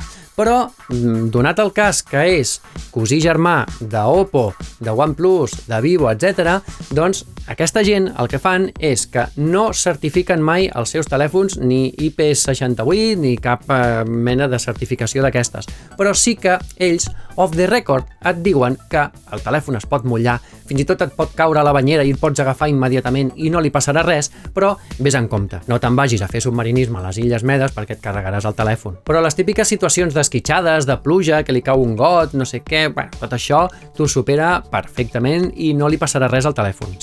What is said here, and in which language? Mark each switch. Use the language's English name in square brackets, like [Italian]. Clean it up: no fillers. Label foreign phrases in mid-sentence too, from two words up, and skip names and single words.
[Catalan] Però, donat el cas que és cosí germà d'Oppo, de OnePlus, de Vivo, etc., doncs aquesta gent el que fan és que no certifiquen mai els seus telèfons ni IP68 ni cap mena de certificació d'aquestes. Però sí que ells, [English] off the record, [Catalan] et diuen que el telèfon es pot mullar, fins i tot et pot caure a la banyera i el pots agafar immediatament i no li passarà res, però vés en compte. No te'n vagis a fer submarinisme a les Illes Medes perquè et carregaràs el telèfon. Però les típiques situacions d'esquitxades, de pluja, que li cau un got, no sé què, bueno, tot això t'ho supera perfectament i no li passarà res al telèfon.